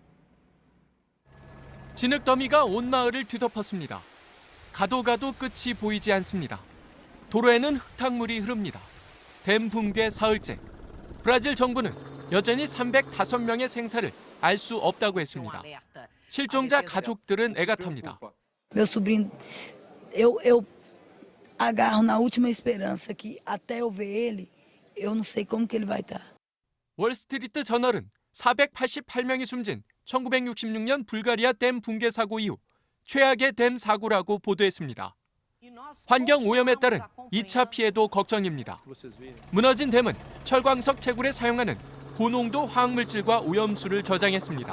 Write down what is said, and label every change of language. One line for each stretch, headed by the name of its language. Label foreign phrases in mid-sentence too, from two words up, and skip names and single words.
Korean: 진흙 더미가 온 마을을 뒤덮었습니다. 가도 가도 끝이 보이지 않습니다. 도로에는 흙탕물이 흐릅니다. 댐 붕괴 사흘째. 브라질 정부는 여전히 305명의 생사를 알 수 없다고 했습니다. 실종자 가족들은 애가 탑니다.
Portuguese: Meu sobrinho, eu agarro na última esperança que até eu ver ele, eu não sei como que ele vai estar.
Korean: 월스트리트 저널은 488명이 숨진 1966년 불가리아 댐 붕괴 사고 이후 최악의 댐 사고라고 보도했습니다. 환경 오염에 따른 2차 피해도 걱정입니다. 무너진 댐은 철광석 채굴에 사용하는 고농도 화학물질과 오염수를 저장했습니다.